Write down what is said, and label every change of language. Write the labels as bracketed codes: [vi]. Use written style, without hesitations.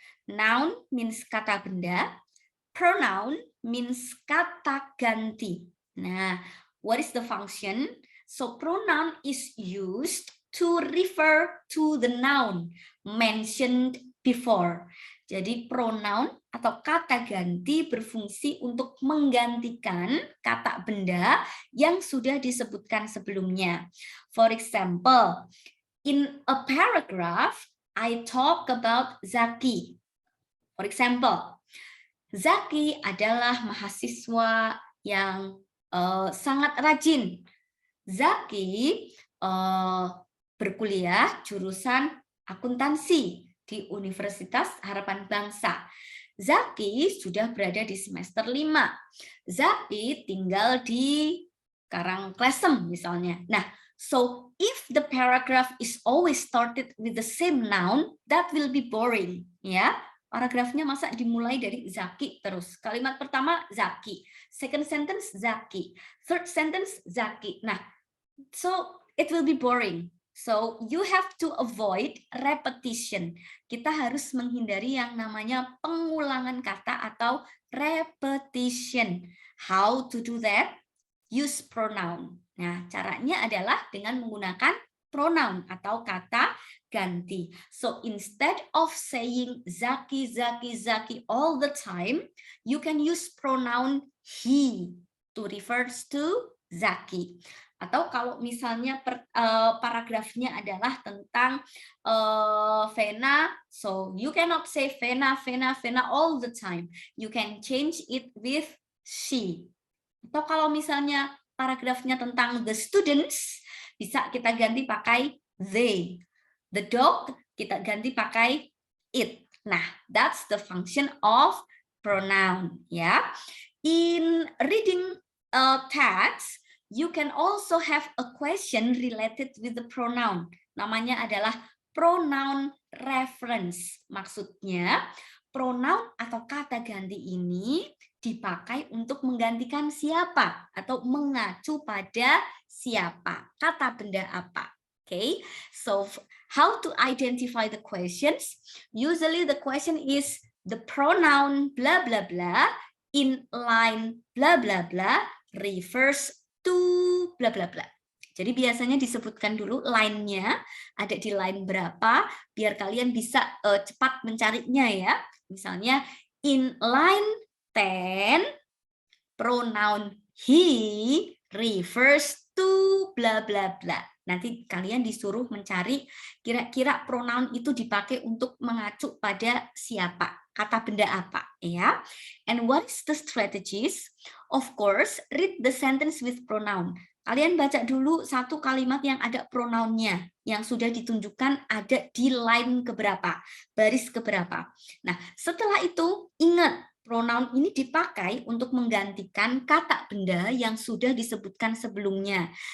[en] Noun means kata benda, pronoun means kata ganti. Nah, what is the function? So pronoun is used to refer to the noun mentioned before. [id] Jadi pronoun atau kata ganti berfungsi untuk menggantikan kata benda yang sudah disebutkan sebelumnya. [en] For example, in a paragraph, I talk about Zaki. For example, [id] Zaki adalah mahasiswa yang sangat rajin. Zaki berkuliah jurusan akuntansi di Universitas Harapan Bangsa. Zaki sudah berada di semester 5. Zaki tinggal di Karangklesem misalnya. [en] Nah, so if the paragraph is always started with the same noun, that will be boring, ya. [id] Paragrafnya masa dimulai dari Zaki terus. Kalimat pertama [en] Zaki, second sentence Zaki, third sentence Zaki. Nah, so it will be boring. So you have to avoid repetition. [id] Kita harus menghindari yang namanya pengulangan kata atau repetition. [en] How to do that? Use pronoun. [id] Nah, caranya adalah dengan menggunakan pronoun atau kata ganti. [en] So instead of saying Zaki, Zaki, Zaki all the time, you can use pronoun he to refers to Zaki. [id] Atau kalau misalnya paragrafnya adalah tentang [en] Vena, so you cannot say Vena, Vena, Vena all the time. You can change it with she. [id] Atau kalau misalnya paragrafnya tentang [en] the students, [id] bisa kita ganti pakai they. [en] The dog, [id] kita ganti pakai it. [en] Nah, that's the function of pronoun. Ya. In reading text, you can also have a question related with the pronoun. [id] Namanya adalah pronoun reference. Maksudnya, pronoun atau kata ganti ini dipakai untuk menggantikan siapa atau mengacu pada siapa, kata benda apa. [en] Okay, so how to identify the questions? Usually the question is the pronoun blah blah blah in line blah blah blah refers to blah blah blah. [id] Jadi biasanya disebutkan dulu line-nya, ada di line berapa, biar kalian bisa cepat mencarinya ya. [en] Misalnya, in line 10, pronoun he refers to bla bla bla. [id] Nanti kalian disuruh mencari kira-kira pronoun itu dipakai untuk mengacu pada siapa, kata benda apa, ya. [en] And what is the strategies? Of course, read the sentence with pronoun. [id] Kalian baca dulu satu kalimat yang ada pronounnya, yang sudah ditunjukkan ada di line keberapa, baris keberapa. Nah, setelah itu ingat, pronoun ini dipakai untuk menggantikan kata benda yang sudah disebutkan sebelumnya.